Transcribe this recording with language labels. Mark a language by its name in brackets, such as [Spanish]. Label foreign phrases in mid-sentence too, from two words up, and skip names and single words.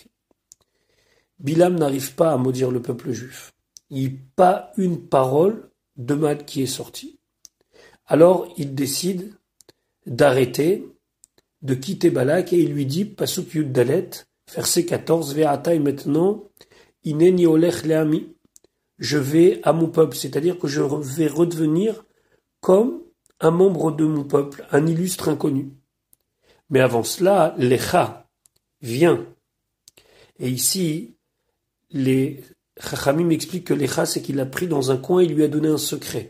[French] Bilam n'arrive pas à maudire le peuple juif. Il n'y a pas une parole de mal qui est sortie. Alors il décide d'arrêter, de quitter Balak, et il lui dit, [Hebrew] פסוק יו״ד דל״ת, [French] verset 14, Ve'ata, et maintenant, [Hebrew] הנני הולך לעמי, [French] je vais à mon peuple, c'est-à-dire que je vais redevenir comme un membre de mon peuple, un illustre inconnu. Mais avant cela, Lecha, viens. Et ici, les Chachamim expliquent que Lecha, c'est qu'il l'a pris dans un coin et lui a donné un secret.